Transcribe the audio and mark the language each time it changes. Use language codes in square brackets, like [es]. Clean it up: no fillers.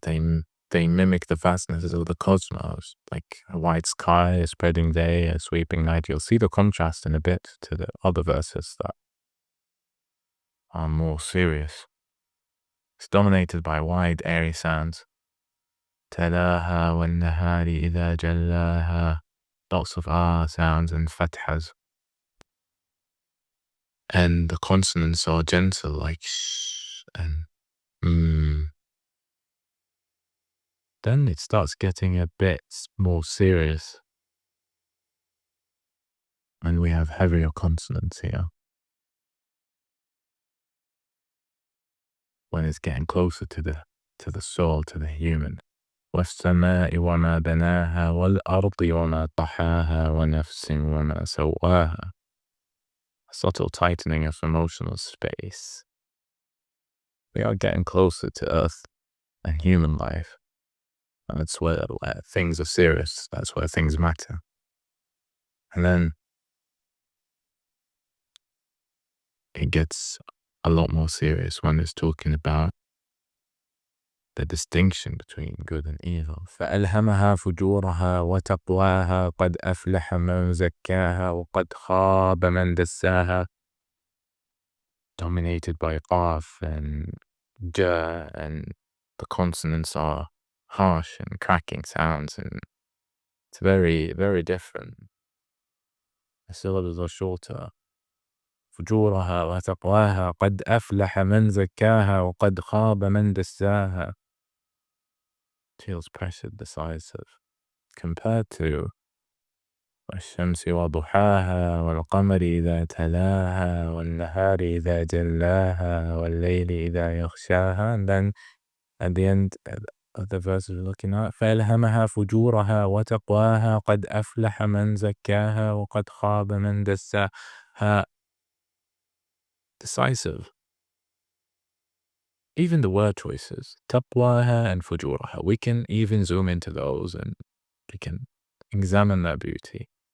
[en] They mimic the vastness of the cosmos, like a wide sky, a spreading day, a sweeping night. You'll see the contrast in a bit to the other verses that are more serious. It's dominated by wide, airy sounds. [ar] تلاها والنهار إذا جلاها. [en] Lots of sounds and fathas. And the consonants are gentle, like sh and Then it starts getting a bit more serious. And we have heavier consonants here. When it's getting closer to the soul, to the human. [ar] والسماء وما بناها والأرض وما طحاها ونفس وما سواها. [en] A subtle tightening of emotional space. We are getting closer to Earth and human life. And that's where things are serious. That's where things matter. And then it gets a lot more serious when it's talking about the distinction between good and evil. [ar] فألهمها فجورها وتقواها قد أفلح من زكاها وقد خاب من دساها. [en] Dominated by qaf and ja, and the consonants are harsh and cracking sounds, and it's very, very different. The syllables are shorter. [ar] فجورها وتقواها قد أفلح من زكاها وقد خاب من دساها. [en] Feels pressured, decisive, compared to [ar] والشمس وضحاها والقمر إذا تلاها والنهار إذا جلاها والليل إذا يغشاها. [en] And then at the end of the verse we're looking at [ar] فألهمها فجورها وتقواها قد أفلح من زكاها وقد خاب من دساها. [en] Decisive. Even the word choices, taqwaha and fujuraha, we can even zoom into those and we can examine their beauty.